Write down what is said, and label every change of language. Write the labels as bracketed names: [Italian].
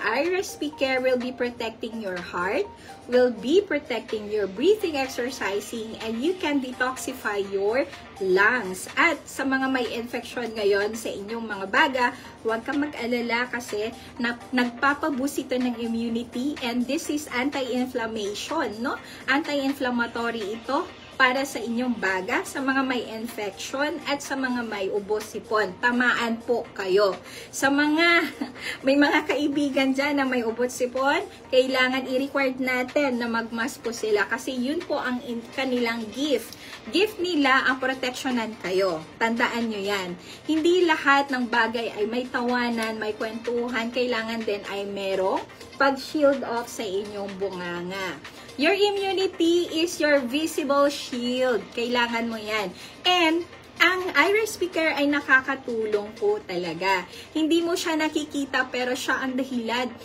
[English] IRSP Care will be protecting your heart, will be protecting your breathing, exercising, and you can detoxify your lungs. [Filipino] At sa mga may infection ngayon sa inyong mga baga, huwag kang mag-alala kasi nagpapaboost ito ng immunity, [English] and this is anti-inflammation, no? [Filipino] Anti-inflammatory ito para sa inyong baga, sa mga may infection at sa mga may ubos-sipon. Tamaan po kayo. Sa mga may mga kaibigan dyan na may ubos-sipon, kailangan i-required natin na magmask po sila kasi yun po ang kanilang gift. Gift nila ang proteksyonan kayo. Tandaan nyo yan. Hindi lahat ng bagay ay may tawanan, may kwentuhan. Kailangan din ay merong pag-shield off sa inyong bunganga. [English] Your immunity is your visible shield. [Filipino] Kailangan mo yan. And ang IRSP Care ay nakakatulong po talaga. Hindi mo siya nakikita pero siya ang dahilan.